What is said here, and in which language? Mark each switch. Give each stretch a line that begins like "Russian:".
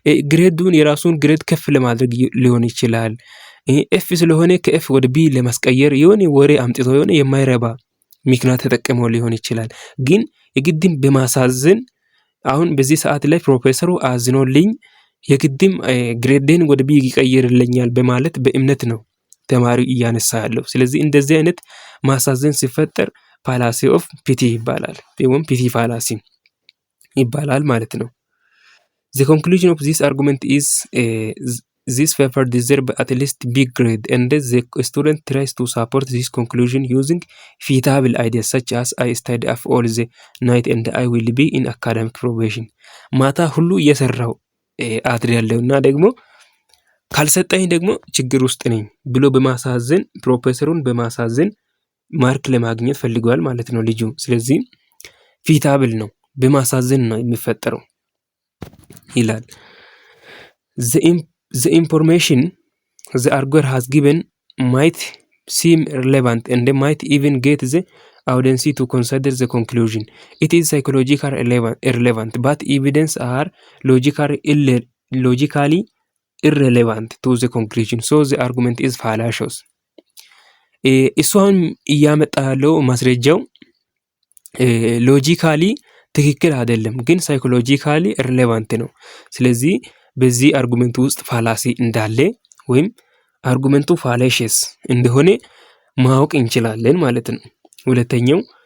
Amharic: ግሬዱን የራሱን ግሬድ ከፍ ለማድረግ ሊሆን ይችላል። ኤፍ ስለሆነ ከኤፍ ወደ ቢ ለማስቀየር የሆነ ወሬ አምጥቶ የሆነ የማይረባ ምክንያት ተጠቅመው ሊሆን ይችላል። ግን የግድም በማሳዘን አሁን በዚህ ሰዓት ላይ ፕሮፌሰሩ አዝኖልኝ የግድም ግሬድን ወደ ቢ ይቀይርልኛል በማለት በእምነት ነው ተማሪው እያነሳ ያለው። ስለዚህ እንደዚህ አይነት ማሳዘን ሲፈጠር ፋላሲ ኦፍ ፒቲ ይባላል፣ ወይም ፒቲ ፋላሲ ይባላል ማለት ነው።
English: The conclusion of this argument is this paper deserves at least B grade, and the student tries to support this conclusion using feasible ideas such as I study up all the night and I will be in academic probation.
Amharic: ማታ ሁሉ እየሰራው አድሬያለሁ እና ደግሞ ካልሰጠኝ ደግሞ ችግር ውስጥ ነኝ ብሎ በማሳዘን ፕሮፌሰሩን በማሳዘን ማርክ ለማግኘት ፈልጓል ማለት ነው ልጁ። ስለዚህ ፊታብል ነው፣ በማሳዘን ነው የሚፈጠረው ይላል።
English: The information the arguer has given might seem relevant and might even get the audience to consider the conclusion. It is psychologically irrelevant, but evidence are logically irrelevant to the conclusion. So the argument is fallacious.
Amharic: እሷን እያመጣ ያለው ማስረጃው ሎጂካሊ ትክክል አይደለም፣ ግን ሳይኮሎጂካሊ ሪሌቫንት ነው። ስለዚህ በዚህ አርጉመንቱ ውስጥ ፋላሲ እንዳለ ወይም አርጉመንቱ ፋላሽስ እንደሆነ ማወቅ እንችላለን ማለት ነው። ሁለተኛው